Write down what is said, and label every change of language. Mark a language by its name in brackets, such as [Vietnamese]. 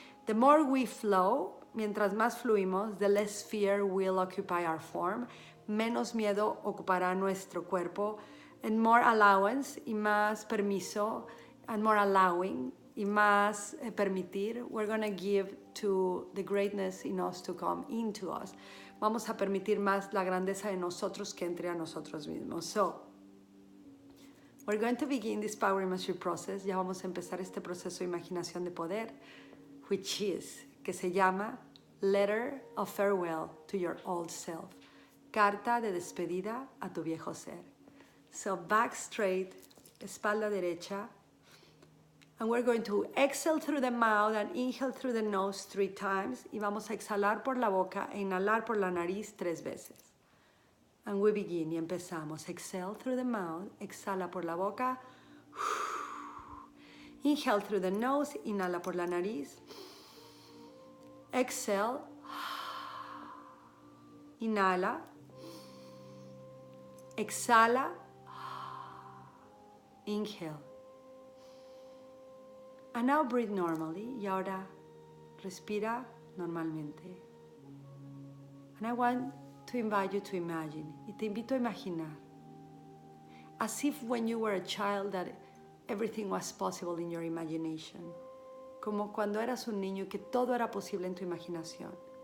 [English] The more we flow, [Spanish] mientras más fluimos, [English] the less fear will occupy our form, [Spanish] menos miedo ocupará nuestro cuerpo, [English] and more allowance, [Spanish] y más permiso, [English] and more allowing, [Spanish] y más permitir, [English] we're going to give to the greatness in us to come into us. [Spanish] Vamos a permitir más la grandeza de nosotros que entre a nosotros mismos. [English] So, we're going to begin this Power Mastery process. [Spanish] Ya vamos a empezar este proceso de imaginación de poder, [English] which is, [Spanish] que se llama Letter of Farewell to Your Old Self. Carta de despedida a tu viejo ser. [English] So, back straight, [Spanish] espalda derecha. [English] And we're going to exhale through the mouth and inhale through the nose 3 times. [Spanish] Y vamos a exhalar por la boca e inhalar por la nariz 3 veces. [English] And we begin, [Spanish] y empezamos. [English] Exhale through the mouth, [Spanish] exhala por la boca. [English] Inhale through the nose, [Spanish] inhala por la nariz. [English] Exhale. [Spanish] Inhala. Exhala. [English] Inhale. And now breathe normally. [Spanish] Y ahora respira normalmente. [English] And I want to invite you to imagine. [Spanish] Y te invito a imaginar. [English] As if when you were a child that everything was possible in your imagination. [Spanish] Como cuando eras un niño que todo era posible en tu imaginación.